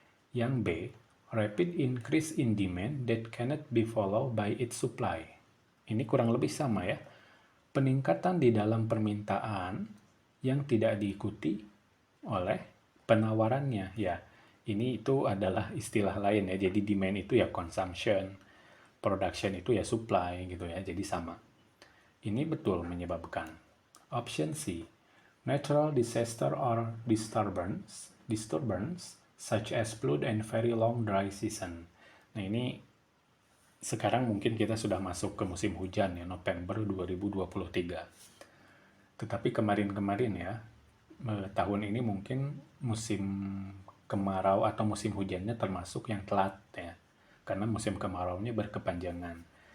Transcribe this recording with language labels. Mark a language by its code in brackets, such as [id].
[en] Yang B, rapid increase in demand that cannot be followed by its supply. [id] Ini kurang lebih sama ya. Peningkatan di dalam permintaan yang tidak diikuti oleh penawarannya ya. Ini itu adalah istilah lain ya. Jadi demand itu ya consumption, production itu ya supply gitu ya. Jadi sama. Ini betul menyebabkan. [en] Option C, natural disaster or disturbance such as flood and very long dry season. [id] Nah, ini sekarang mungkin kita sudah masuk ke musim hujan ya, November 2023. Tetapi kemarin-kemarin ya, tahun ini mungkin musim kemarau atau musim hujannya termasuk yang telat ya, karena musim kemaraunya berkepanjangan.